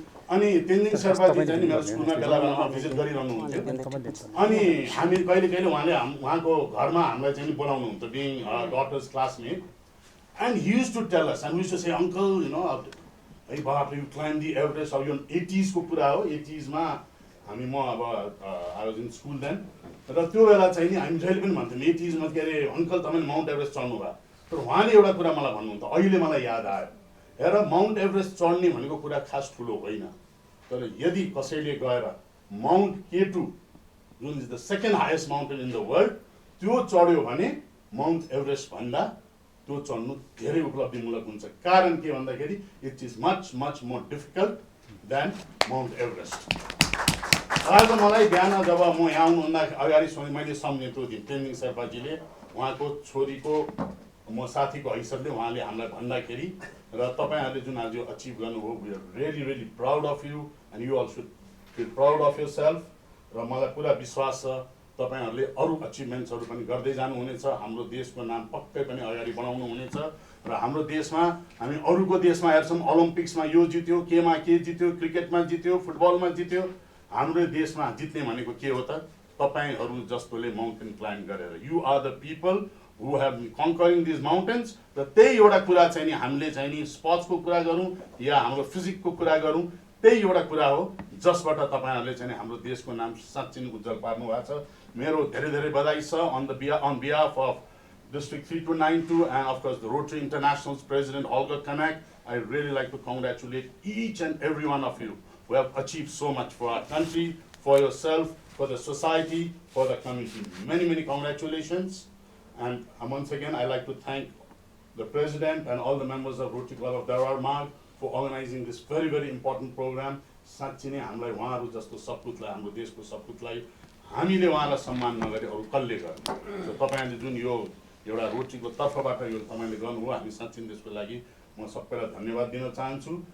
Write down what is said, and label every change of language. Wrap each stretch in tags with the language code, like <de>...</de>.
<ne>अनि तेन्जिङ शेर्पाजी चाहिँ नि मेरो स्कुलमा बेला बेलामा भिजिट गरिरहनुहुन्थ्यो। अनि हामी कहिले कहिले उहाँको घरमा हामीलाई चाहिँ नि बोलाउनुहुन्थ्यो,</ne> <en>Being daughter's classmate. And he used to tell us, and we used to say, Uncle, you know, hey, Baba, you climbed the Everest. Or you 80s</en> <ne>को कुरा हो,</ne> <en>80s</en> <ne>मा हामी म अब</ne> <en>I was in school then.</en> <ne>र त्यो बेला चाहिँ नि हामी जहिले पनि भन्थ्यौँ 80s मा के अरे अङ्कल तपाईँले माउन्ट एभरेस्ट चढ्नु भयो। तर उहाँले एउटा कुरा मलाई भन्नुहुन्थ्यो, अहिले मलाई याद आयो, हेर माउन्ट एभरेस्ट चढ्ने भनेको कुरा खास ठुलो होइन, तर यदि कसैले गएर माउन्ट K2 जुन</ne> <en>is the second highest mountain in the world</en> <ne>त्यो चढ्यो भने माउन्ट एभरेस्ट भन्दा त्यो चढ्नु धेरै उपलब्धिमूलक हुन्छ। कारण के भन्दाखेरि</ne> <en>It is much more difficult than Mount Everest.</en> <ne>आज मलाई बिहान जब म यहाँ आउनुभन्दा अगाडि मैले सम्झेँ त्यो दिन तेन्जिङ शेर्पाजीले उहाँको छोरीको म साथीको हैसियतले उहाँले हामीलाई भन्दाखेरि र तपाईँहरूले जुन आज अचिभ गर्नुभयो,</ne> <en>We are really proud of you and you all should feel proud of yourself.</en> <ne>र मलाई पुरा विश्वास छ तपाईहरुले अरु अचिभमेन्ट्सहरु पनि गर्दै जानुहुनेछ, हाम्रो देशको नाम पक्कै पनि अगाडि बढाउनु हुनेछ। र हाम्रो देशमा हामी अरुको देशमा हेर्छौं ओलम्पिक्समा यो जित्यो, केमा के जित्यो, क्रिकेटमा जित्यो, फुटबलमा जित्यो, हाम्रो देशमा जित्ने भनेको के हो त? तपाईहरु जस्तोले माउन्टेन क्लाइम्ब गरेर।</ne> <en>You are the people who have been conquering this mountains.</en> <ne>र त्यही एउटा कुरा चाहिँ नि हामीले चाहिँ नि स्पोर्ट्सको कुरा गरौँ या हाम्रो फिजिकको कुरा गरौँ, त्यही एउटा कुरा हो जसबाट तपाईहरुले चाहिँ हाम्रो देशको नाम साँच्चै नै उज्जवल पार्नु भएको छ। मेरो धेरै धेरै बधाई छ</ne> <en>on behalf of District 3292 and of course the Rotary International's President Holger Kanak. I really like to congratulate each and every one of you who have achieved so much for our country, for yourself, for the society, for the community. Many congratulations. And once again I like to thank the President and all the members of Rotary Club of Darbar Marg for organizing this very important program.</en> <ne>साँच्चै नै हामीलाई उहाँहरु जस्तो सपूतलाई, हाम्रो देशको सपूतलाई हामीले उहाँलाई सम्मान नगरे अरु कसले गर्ने? तपाईहरुले जुन यो एउटा रोटरीको तर्फबाट यो तपाईले गर्नुभयो, हामी साँच्चै त्यसको लागि म सबैलाई धन्यवाद दिन चाहन्छु।</ne>